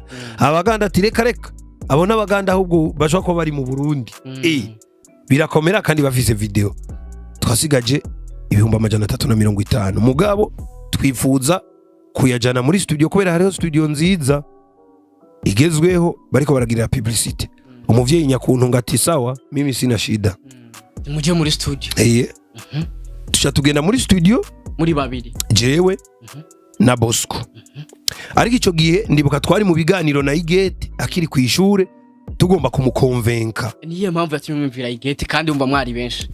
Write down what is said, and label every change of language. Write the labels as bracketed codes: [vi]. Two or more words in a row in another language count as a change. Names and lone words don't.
[rn] Abaganda ati reka abona abaganda ahubwo bashaka ko bari mu Burundi. Birakomera kandi bafise video. Twasigaje 350. Mugabo twifuza kuyajana muri studio, kubera hariho studio nziza igezweho bariko baragira publicity. Umuvyeyi nyakuntu ngati sawa, [sw] mimi sina shida, [rn] muje muri studio. Tusha tugenda muri studio muri babiri, jewe na Bosco. Ariko ico gihe ndibuka twari mu biganiro na Igete akiri ku ishure, tugomba kumukonvenka. Niyo mpamvu yatumwumvira Igete, kandi umva mwari benshi.